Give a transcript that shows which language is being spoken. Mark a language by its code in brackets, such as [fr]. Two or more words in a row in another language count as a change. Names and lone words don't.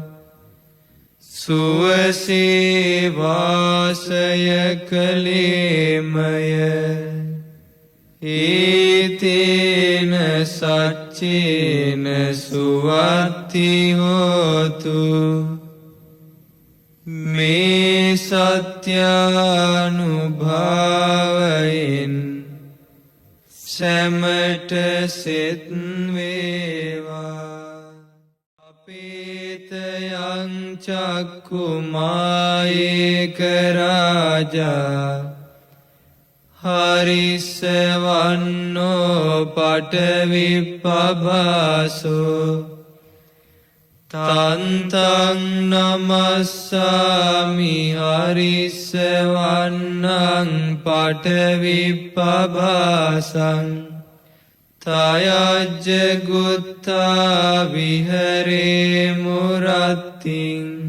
[si] සුවසේ වාසය කළේමය [pi] ඒතේන සච්චේන සුවත්ති හෝතු [si] මේ සත්‍යානුභාවයෙන් සැමට සෙත් [pi] වේවා අපේතයං චක්කුමායේක රාජා හරිස්සවන්නෝ පටවිප්පභාසෝ තන්තං නමස්සාමි හරිස්සවන්නං පටවිප්පභාසං තයජ්ජ ගුත්තා විහරේ මුරත්තිං